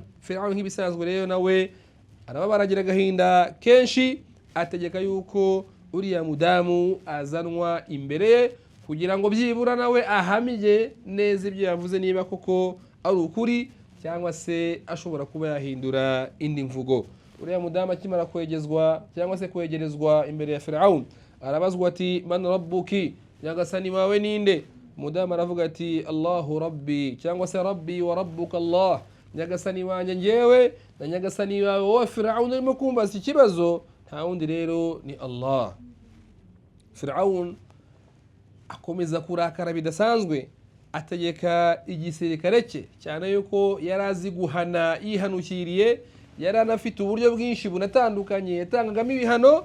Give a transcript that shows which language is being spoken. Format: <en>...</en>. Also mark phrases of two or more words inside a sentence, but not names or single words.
<rw>Firaun nk'ibisanzwe rero nawe arababaragira agahinda kenshi, ategeka yuko uriya mudamu azanwa imbere ye kugira ngo byibura nawe ahamije neza ibyo yavuze, niba koko ari ukuri cyangwa se ashobora kuba yahindura indi mvugo. Uriya mudamu akimara kwegezwa cyangwa se kwegerezwa imbere ya Firaun, arabazwa ati</rw> <ar>من ربك,</ar> <rw>nyagasani wawe ninde? Mudamu aravuga ati</rw> <ar>الله ربي,</ar> <rw>cyangwa se</rw> <ar>ربي وربك الله,</ar> <rw>nyagasani wanjye ngewe na nyagasani wawe wowe Firaun urimo kumbaza ikibazo, nta wundi rero ni Allah. Firaun akomeza kurakara bidasanzwe, ategeka igisirikare cye, cyane yuko yarazi guhana yihanukiriye, yari anafite uburyo bwinshi bunatandukanye yatangagamo ibihano.</rw>